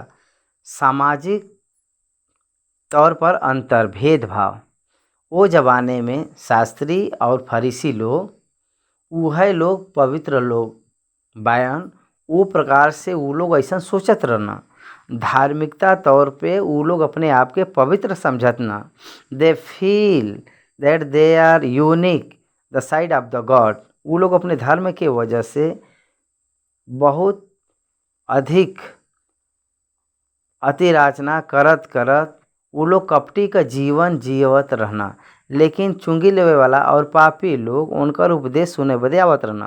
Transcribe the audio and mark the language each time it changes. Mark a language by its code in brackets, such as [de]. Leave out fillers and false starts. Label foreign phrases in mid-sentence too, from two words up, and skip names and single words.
[bho] सामाजिक तौर पर अंतर, भेदभाव। वो ज़माने में शास्त्री और फरीसी लोग वह लोग पवित्र लोग बायन। वो प्रकार से वो लोग ऐसा सोचत रहना। धार्मिकता तौर पे वो लोग अपने आप के पवित्र समझत ना। [en] They feel that they are unique the side of the God. [bho] वो लोग अपने धर्म के वजह से बहुत अधिक अतिराचना करत करत उ लोग कपटी का जीवन जियवत रहना, लेकिन चुंगी लेवे वाला और पापी लोग उनकर उपदेश सुने बदे आवत रहना।